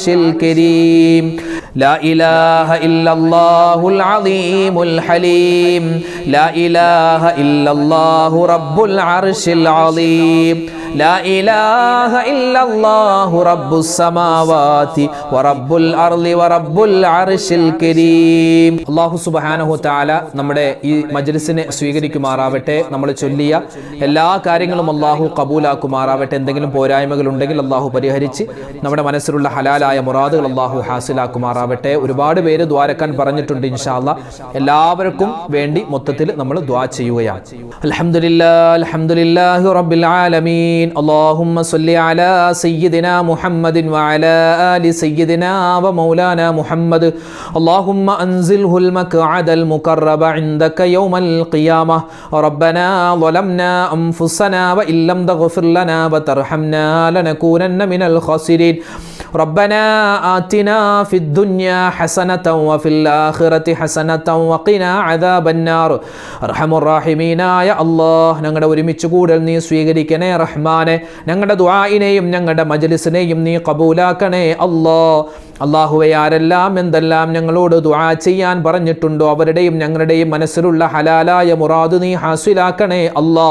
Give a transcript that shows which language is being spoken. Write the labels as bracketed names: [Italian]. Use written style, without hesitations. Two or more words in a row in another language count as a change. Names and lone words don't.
[Arabic] الكريم لا إله إلا الله العظيم الحليم لا إله إلا الله رب العرش العظيم لا إله إلا الله رب السماوات ورب الأرض ورب العرش الكريم [Malayalam] അല്ലാഹു സുബ്ഹാനഹു വതആല നമ്മുടെ ഈ മജ്ലിസിനെ സ്വീകരിക്കുമാറാവട്ടെ. നമ്മൾ ചൊല്ലിയ എല്ലാ കാര്യങ്ങളും അല്ലാഹു കബൂലാക്കുമാറാവട്ടെ. എന്തെങ്കിലും പോരായ്മകൾ ഉണ്ടെങ്കിൽ അല്ലാഹു പരിഹരിച്ച് നമ്മുടെ മനസ്സിലുള്ള ഹലാലായ മുറാദുകൾ അല്ലാഹു ഹാസിലാക്കുമാറാവട്ടെ. ഒരുപാട് പേര് ദ്വാരക്കാൻ പറഞ്ഞിട്ടുണ്ട്. [Arabic] إن شاء الله [Malayalam] എല്ലാവർക്കും വേണ്ടി മൊത്തത്തിൽ നമ്മൾ ദ്വാ ചെയ്യുകയാണ്. [Arabic] الحمد لله رب العالمين. اللهم صل على سيدنا محمد وعلى آل سيدنا ومولانا محمد اللهم أنزله المقعد المقرب عندك يوم القيامة ربنا ظلمنا أنفسنا وإن لم تغفر لنا وترحمنا لنكونن من الخاسرين ربنا آتنا في الدنيا حسنة وفي الآخرة حسنة وقنا عذاب النار أرحم الراحمين يا الله [Malayalam] ഞങ്ങളുടെ ഒരുമിച്ച് കൂടൽ നീ സ്വീകരിക്കണേ റഹ്മാനെ. ഞങ്ങളുടെ ദുആഇനെയും ഞങ്ങളുടെ മജ്ലിസിനെയും നീ കബൂലാക്കണേ അല്ലാഹ്. അല്ലാഹുവേ, ആരെല്ലാം എന്തെല്ലാം ഞങ്ങളോട് ദുആ ചെയ്യാൻ പറഞ്ഞിട്ടുണ്ടോ അവരുടെയും ഞങ്ങളുടെയും മനസ്സിലുള്ള ഹലാലായ മുറാദ് നീ ഹാസിലാക്കണേ അല്ലാഹ്.